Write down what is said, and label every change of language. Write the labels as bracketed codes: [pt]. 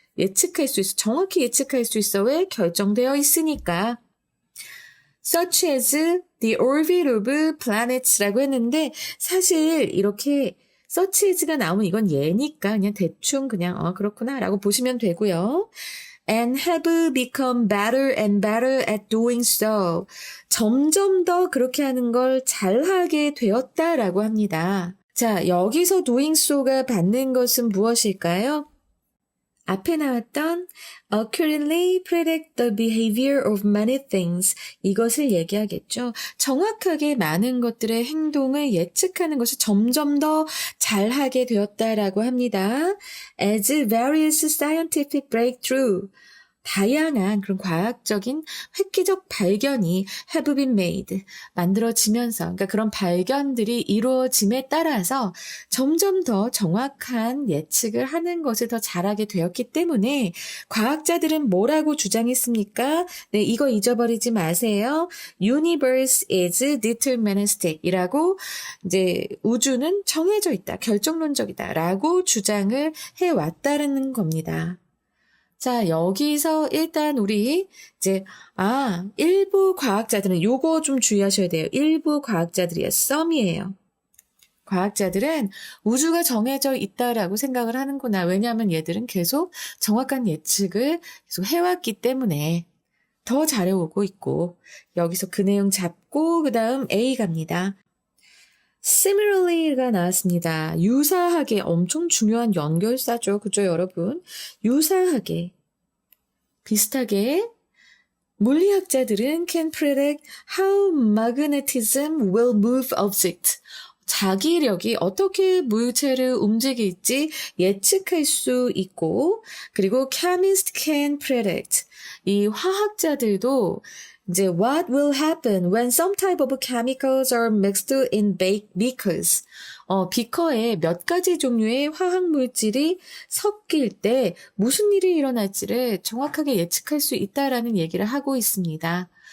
[ko] 예측할 수 있어. 정확히 예측할 수 있어. 왜? 결정되어 있으니까. [en] such as the orbit of planets [ko] 라고 했는데 사실 이렇게 such as가 나오면 이건 예니까 그냥 대충 그냥 그렇구나 라고 보시면 되고요. [en] and have become better and better at doing so. [ko] 점점 더 그렇게 하는 걸 잘하게 되었다라고 합니다. 자, 여기서 [en] doing so [ko] 가 받는 것은 무엇일까요? [en] 앞에 나왔던 accurately predict the behavior of many things. [ko] 이것을 얘기하겠죠. 정확하게 많은 것들의 행동을 예측하는 것을 점점 더 잘하게 되었다라고 합니다. [en] As various scientific breakthrough. [ko] 다양한 그런 과학적인 획기적 발견이 [en] have been made, [ko] 만들어지면서 그러니까 그런 발견들이 이루어짐에 따라서 점점 더 정확한 예측을 하는 것을 더 잘하게 되었기 때문에 과학자들은 뭐라고 주장했습니까? 네, 이거 잊어버리지 마세요. [en] Universe is deterministic [ko] 이라고 이제 우주는 정해져 있다, 결정론적이다 라고 주장을 해왔다는 겁니다. 자, 여기서 일단 우리 이제 일부 과학자들은 요거 좀 주의하셔야 돼요. 일부 과학자들이에요. 썸이에요. 과학자들은 우주가 정해져 있다라고 생각을 하는구나. 왜냐하면 얘들은 계속 정확한 예측을 계속 해왔기 때문에 더 잘해오고 있고 여기서 그 내용 잡고 그 다음 A 갑니다. similarly가 나왔습니다. 유사하게 엄청 중요한 연결사죠. 그죠, 여러분? 유사하게, 비슷하게 물리학자들은 [en] can predict how magnetism will move object. [ko] 자기력이 어떻게 물체를 움직일지 예측할 수 있고 그리고 [en] chemist can predict. [ko] 이 화학자들도 이제 [en] what will happen when some type of chemicals are mixed in beakers. [ko] 비커에 몇 가지 종류의 화학 물질이 섞일 때 무슨 일이 일어날지를 정확하게 예측할 수 있다라는 얘기를 하고 있습니다.